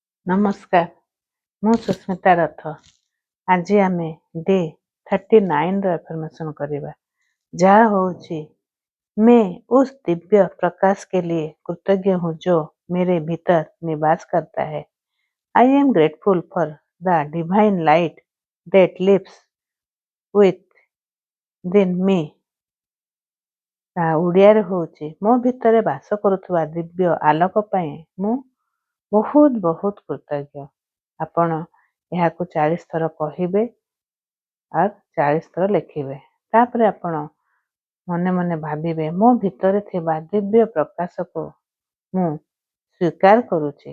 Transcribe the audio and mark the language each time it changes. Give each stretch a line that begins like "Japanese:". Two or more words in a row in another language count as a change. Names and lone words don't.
Hindi: नमस्कार,
Odia: ମୁଁ ସୁସ୍ମିତା ରଥ। ଆଜି ଆମେ ଡେ 39 ର ଏଫର୍मेशन କରିବା, ଯାହା ହେଉଛି
Hindi: मैं उस दिव्य प्रकाश के लिए कृतज्ञ हूँ जो मेरे भीतर निवास करता है।
English: I am grateful for the divine light that lives within me.
Odia: ଓଡ଼ିଆରେ ହେଉଛି ମୋ ଭିତରେ ବାସ କରୁଥିବା ଦିବ୍ୟ ଆଲୋକ ପାଇଁ ମୁଁ ବହୁତ ବହୁତ କୃତଜ୍ଞ। ଆପଣ ଏହାକୁ 40 ଥର କହିବେ ଆଉ 40 ଥର ଲେଖିବେ। ତାପରେ ଆପଣ ମନେ ମନେ ଭାବିବେ ମୋ ଭିତରେ ଥିବା ଦିବ୍ୟ ପ୍ରକାଶକୁ ମୁଁ ସ୍ୱୀକାର କରୁଛି।